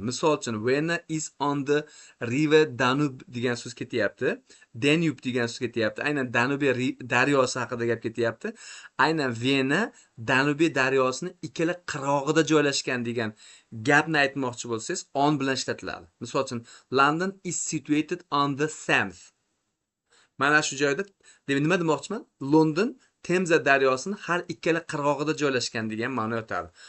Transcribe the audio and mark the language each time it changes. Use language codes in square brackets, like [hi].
[uz] Misol uchun [en] when is on the river Danube [uz] degan so'z ketyapti. Danube degan so'z ketyapti. Aynan Danube daryosi haqida gap ketyapti. Aynan Vena Danube daryosining ikkala qirg'og'ida joylashgan degan gapni aytmoqchi bo'lsangiz on bilan ishlatiladi. Misol uchun [en] London is situated on the Thames. [uz] Mana shu joyda nima demoqchiman? London Temza daryosini har ikkala qirg'og'ida joylashgan degan ma'no yotadi.